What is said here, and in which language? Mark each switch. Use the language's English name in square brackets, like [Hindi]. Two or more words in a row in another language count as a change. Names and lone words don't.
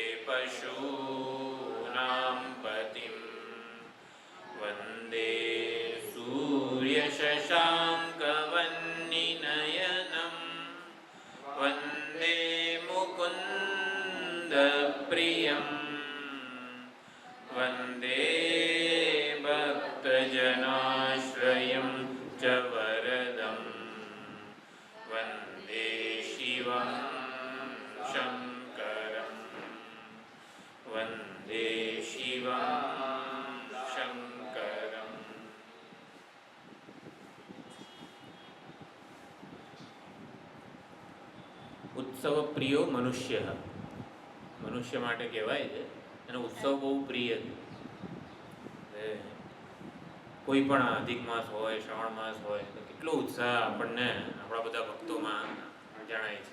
[Sanskrit] पशूनां पतिं वन्दे सूर्यशशाङ्कवह्निनयनं वन्दे मुकुन्दप्रियं वन्दे भक्तजनाश्रयं च वरदं वन्दे शिवं शङ्करं वन्दे शिवं शङ्करम्। उत्सव प्रियो मनुष्य [Gujarati] મનુષ્ય માટે કહેવાય છે અને ઉત્સવ બહુ પ્રિય છે. કોઈ પણ અધિક માસ હોય શ્રાવણ માસ હોય તો કેટલો ઉત્સાહ આપણને આપણા બધા ભક્તોમાં જણાય છે.